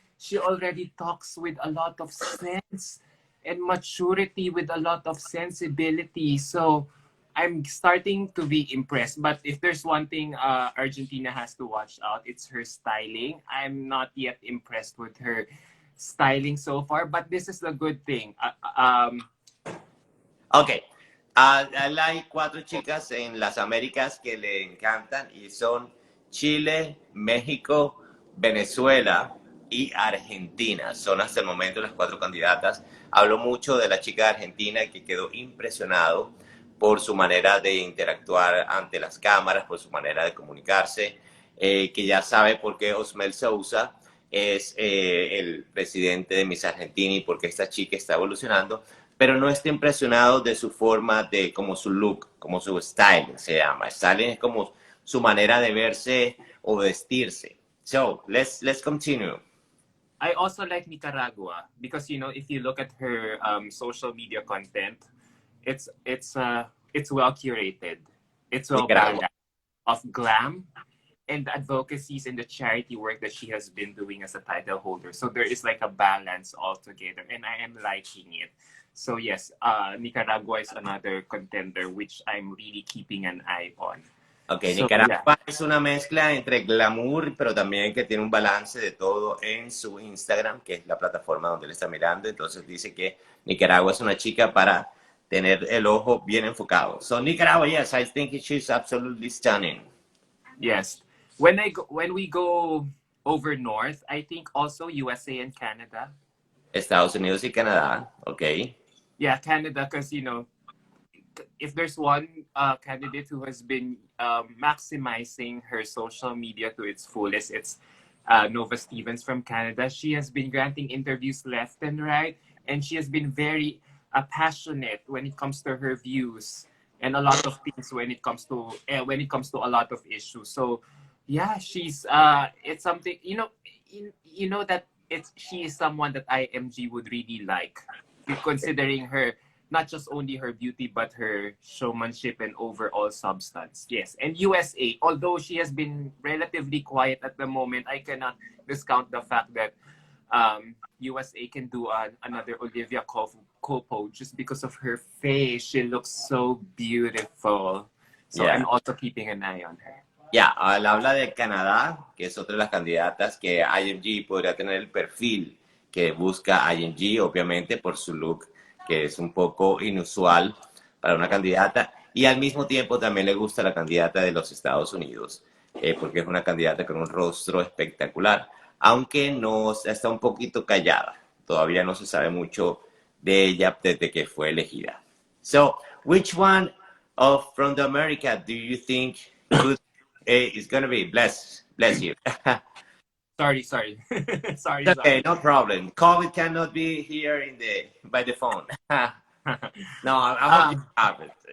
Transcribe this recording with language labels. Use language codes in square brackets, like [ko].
[en] She already talks with a lot of sense and maturity, with a lot of sensibility. So I'm starting to be impressed. But if there's one thing Argentina has to watch out, it's her styling. I'm not yet impressed with her styling so far, but this is the good thing. Ok. [es] Hay 4 chicas en las Américas que le encantan y son Chile, México, Venezuela, y Argentina. Son hasta el momento las 4 candidatas. Hablo mucho de la chica de Argentina que quedó impresionado por su manera de interactuar ante las cámaras, por su manera de comunicarse, que ya sabe por qué Osmel Sousa es el presidente de Miss Argentina y por qué esta chica está evolucionando, pero no está impresionado de su forma, de como su look, como su styling se llama. Styling es como su manera de verse o vestirse. [en] So, let's continue. I also like Nicaragua because, you know, if you look at her social media content, it's well curated. It's well Nicaragua. balanced of glam and the advocacies and the charity work that she has been doing as a title holder. So there is like a balance altogether, and I am liking it. So yes, Nicaragua is another contender which I'm really keeping an eye on. Ok, So, Nicaragua yeah. [es] es una mezcla entre glamour, pero también que tiene un balance de todo en su Instagram, que es la plataforma donde él está mirando. Entonces dice que Nicaragua es una chica para tener el ojo bien enfocado. [en] So Nicaragua, yes, I think she's absolutely stunning. Yes. When we go over north, I think also USA and Canada. [es] Estados Unidos y Canadá, ok. [en] Yeah, Canada, because, you know, if there's one candidate who has been maximizing her social media to its fullest, it's Nova Stevens from Canada. She has been granting interviews left and right, and she has been very passionate when it comes to her views and a lot of things when it comes to a lot of issues. So, yeah, she's it's something, you know that she is someone that IMG would really like, considering her not just only her beauty but her showmanship and overall substance. Yes, and USA, although she has been relatively quiet at the moment, I cannot discount the fact that USA can do another Olivia Copo just because of her face. She looks so beautiful. So Yeah. I'm also keeping an eye on her. [es] Ya, él habla de Canadá, que es otra de las candidatas que IMG podría tener el perfil que busca IMG, obviamente por su look, que es un poco inusual para una candidata, y al mismo tiempo también le gusta la candidata de los Estados Unidos, porque es una candidata con un rostro espectacular, aunque no está un poquito callada, todavía no se sabe mucho de ella desde que fue elegida. [en] So, which one from the America do you think could is going to be? Bless you. Sorry. Sorry. Okay, no problem. COVID cannot be here by the phone. No, I'm hope you.